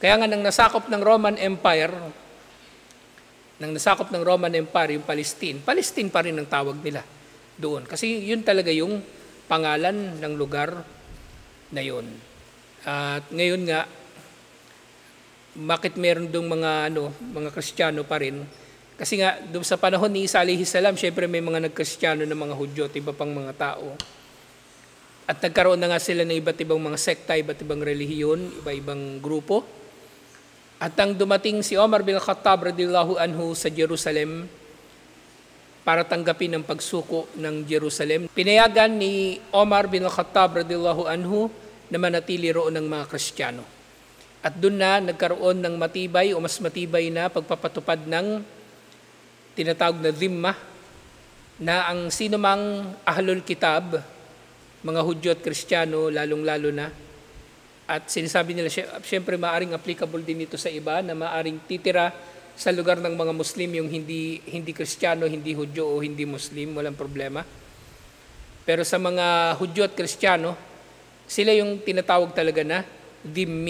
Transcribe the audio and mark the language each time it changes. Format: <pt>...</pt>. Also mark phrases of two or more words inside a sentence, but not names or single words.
<tl>Kaya nga nang nasakop ng Roman Empire, yung Palestine, Palestine pa rin ang tawag nila doon. Kasi yun talaga yung pangalan ng lugar na yun. At ngayon nga, bakit meron doong mga Kristiyano pa rin? Kasi nga, doon sa panahon ni Isa</tl> <ar>alayhi salam,</ar> <tl>syempre may mga nagkristiyano na mga Hudyo at iba pang mga tao. At nagkaroon na nga sila ng iba't ibang mga sekta, iba't ibang relihiyon, iba-ibang grupo. At nang dumating si Omar bin Khattab</tl> <ar>radhiyallahu anhu</ar> <tl>sa Jerusalem para tanggapin ang pagsuko ng Jerusalem, pinayagan ni Omar bin Khattab</tl> <ar>radhiyallahu anhu</ar> <tl>na manatili roon ng mga Kristiyano. At doon na nagkaroon ng matibay o mas matibay na pagpapatupad ng tinatawag na dhimma, na ang sinumang</tl> <ar>ahlul kitab,</ar> <tl>mga Hudyo at Kristiyano, lalong-lalo na, at sinasabi nila, siyempre maaring applicable din ito sa iba, na maaring titira sa lugar ng mga Muslim, yung hindi Kristiyano, hindi Hudyo o hindi Muslim, walang problema. Pero sa mga Hudyo at Kristiyano, sila yung tinatawag talaga na dhimmi.</tl>